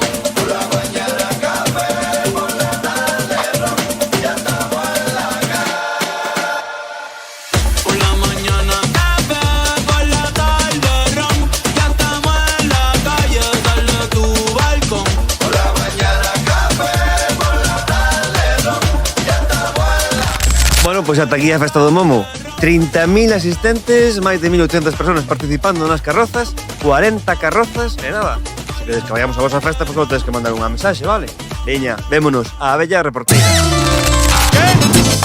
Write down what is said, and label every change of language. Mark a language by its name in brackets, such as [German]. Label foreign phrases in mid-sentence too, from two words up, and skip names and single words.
[Spanish] Por la mañana café, por la tarde ron, ya estamos en la calle. Por la mañana café, por la tarde ron, ya estamos en la calle, dale a tu balcón. Por la mañana café, por la tarde ron, ya estamos en la. [Galician] Bueno, pois ata aquí a festa do Momo. 30.000 asistentes, máis de 1.800 personas participando nas carrozas, 40 carrozas, e nada. Se queres que vayamos a vosa festa, pois non tedes que mandar unha mensaxe, vale? Veña, vémonos a Bella Reporteira. ¿Qué?